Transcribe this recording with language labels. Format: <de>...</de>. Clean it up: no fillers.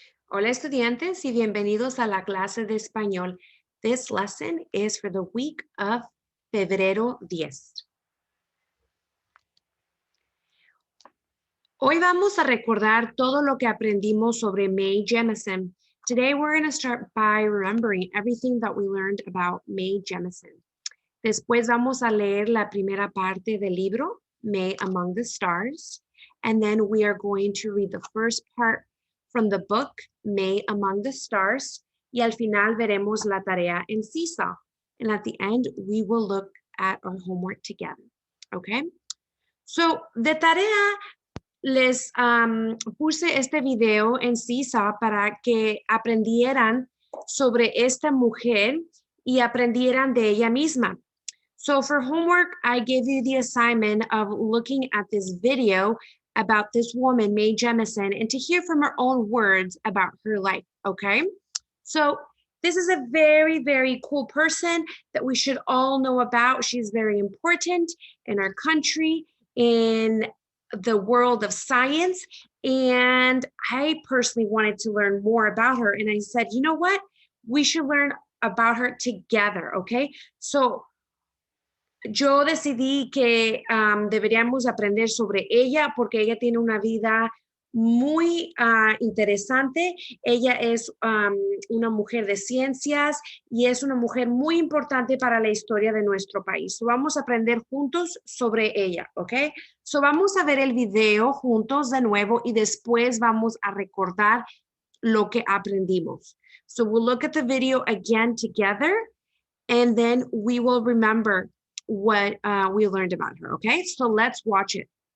<es>Hola estudiantes y bienvenidos a la clase de español.</es> <en>This lesson is for the week of febrero 10.</en> <es>Hoy vamos a recordar todo lo que aprendimos sobre Mae Jemison.</es> <en>Today we're going to start by remembering everything that we learned about Mae Jemison.</en> <es>Después vamos a leer la primera parte del libro, Mae Among the Stars,</es> <en>and then we are going to read the first part from the book, Mae Among the Stars,</en> <es>y al final veremos la tarea en Seesaw.</es> <en>And at the end, we will look at our homework together, okay?</en> <es>So, de tarea, les puse este video en Seesaw para que aprendieran sobre esta mujer y aprendieran de ella misma.</es> <en>So for homework, I gave you the assignment of looking at this video about this woman, Mae Jemison, and to hear from her own words about her life, okay? So this is a very, very cool person that we should all know about. She's very important in our country, in the world of science, and I personally wanted to learn more about her. And I said, you know what? We should learn about her together, okay?</en> <es>So yo decidí que deberíamos aprender sobre ella porque ella tiene una vida muy interesante. Ella es una mujer de ciencias y es una mujer muy importante para la historia de nuestro país. So, vamos a aprender juntos sobre ella, ¿ok? So, vamos a ver el video juntos de nuevo y después vamos a recordar lo que aprendimos.</es> <en>So, we'll look at the video again together and then we will remember what we learned about her, okay? So let's watch it.</en>